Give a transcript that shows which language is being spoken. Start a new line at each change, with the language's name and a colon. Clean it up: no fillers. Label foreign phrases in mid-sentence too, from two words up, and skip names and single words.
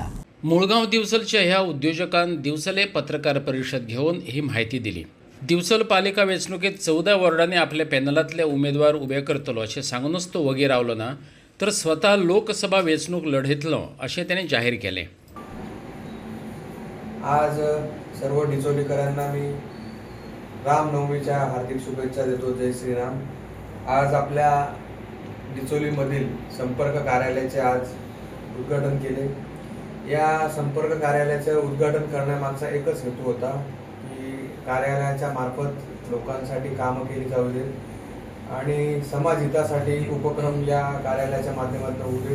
Konkani: मुळगांव दिवचलच्या ह्या उद्योजकान दिवचले पत्रकार परिशद घेवन ही माहिती दिली. दिवचल पालिका वेंचणुकेत 14 वॉर्डांनी आपल्या पॅनलांतले उमेदवार उबे करतलो अशें सांगूनच तो वगीर रावलो ना, तर स्वता लोकसभा वेंचणूक लढयतलो अशें ताणें जाहीर केलें.
Marathi: आज सर्व डिचोलीकरांना मी रामनवमीच्या हार्दिक शुभेच्छा देतो. जय श्रीराम. आज आपल्या डिचोलीमधील संपर्क कार्यालयाचे आज उद्घाटन केले. या संपर्क कार्यालयाचं उद्घाटन करण्यामागचा एकच हेतू होता की कार्यालयाच्या मार्फत लोकांसाठी कामं केली जाऊ देत आणि समाजहितासाठी उपक्रम या कार्यालयाच्या माध्यमातून होऊ देत.